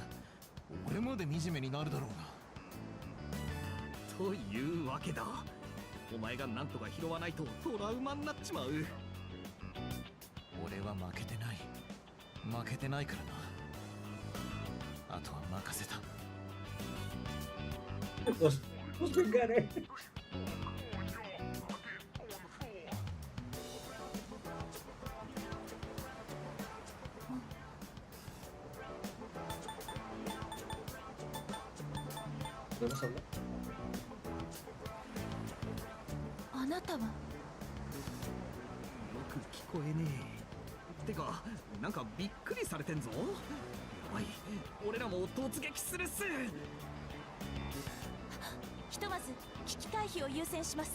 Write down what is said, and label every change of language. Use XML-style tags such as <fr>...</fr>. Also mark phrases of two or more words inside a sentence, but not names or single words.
<ja>俺まで惨めになるだろうが。というわけだ。お前がなんとか拾わないとトラウマになっちまう。俺は負けてない。負けてないからな。あとは任せた。</ja> <es>Los gané. ¿Podemos hablar?</es> <ja>あなたは。よく聞こえねえ。てか、なんかびっくりされてんぞ。やばい、俺らも突撃するっす。ひとまず危機回避を優先します。</ja>